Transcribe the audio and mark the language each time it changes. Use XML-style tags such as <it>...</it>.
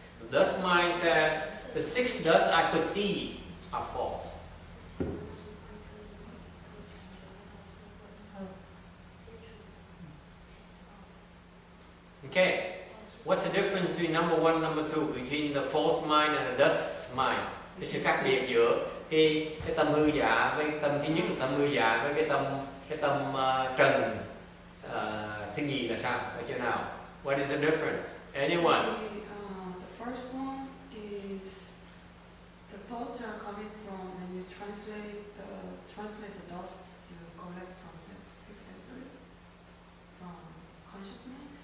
<en>The dust mind says, the six dusts I perceive are false. Okay. What's the difference between number one and number two? Between the false mind and the dust mind?</en> <vi>Cái sự khác biệt giữa cái tâm hư giả với tâm thứ nhất là tâm hư giả với cái tâm trần thứ nhì là sao? Ở chỗ nào?</vi> <en>What is the difference? Anyone? The first one is the thoughts are coming from when you translate the dust you collect from six sensory, from conscious mind.</en>